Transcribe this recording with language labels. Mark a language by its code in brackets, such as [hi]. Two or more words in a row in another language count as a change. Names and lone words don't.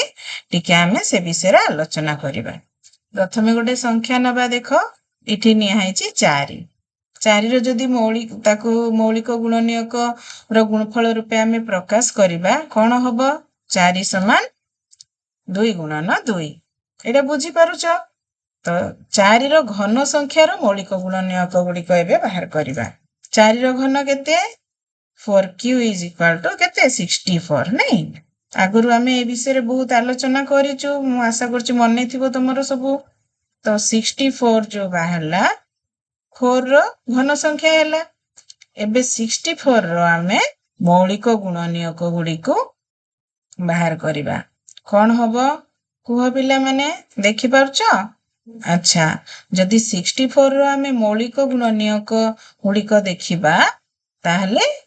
[or] ଟିକେ ଆମେ ସେ ବିଷୟରେ ଆଲୋଚନା କରିବା ପ୍ରଥମେ ଗୋଟେ ସଂଖ୍ୟା ନବା ଦେଖ ଏଠି ନିଆ ହେଇଛି 4 4ର ଯଦି ତାକୁ ମୌଳିକ ଗୁଣନୀୟକ ର ଗୁଣଫଳ ରୂପେ ଆମେ ପ୍ରକାଶ କରିବା କଣ ହବ 4 ସମାନ 2 ଗୁଣନ 2 ଏଇଟା ବୁଝିପାରୁଛ ତ 4ର ଘନ ସଂଖ୍ୟାର ମୌଳିକ ଗୁଣନୀୟକ ଗୁଡ଼ିକ ଏବେ ବାହାର କରିବା 4ର ଘନ କେତେ 4q [en] is equal to [or] କେତେ 64 ନାଇଁ ଆଗରୁ ଆମେ ଏ ବିଷୟରେ ବହୁତ ଆଲୋଚନା କରିଛୁ ମୁଁ ଆଶା କରୁଛି ମନେ ଥିବ ତମର ସବୁ ତ 64 ଯୋଉ ବାହାରିଲା 4ର ଘନ ସଂଖ୍ୟା ହେଲା ଏବେ 64ର ଆମେ ମୌଳିକ ଗୁଣନୀୟକ ଗୁଡ଼ିକୁ ବାହାର କରିବା କଣ ହବ କୁହ ପିଲାମାନେ ଦେଖିପାରୁଛ ଆଚ୍ଛା ଯଦି 64ର ଆମେ ମୌଳିକ ଗୁଣନୀୟକ ଗୁଡ଼ିକ ଦେଖିବା ତାହେଲେ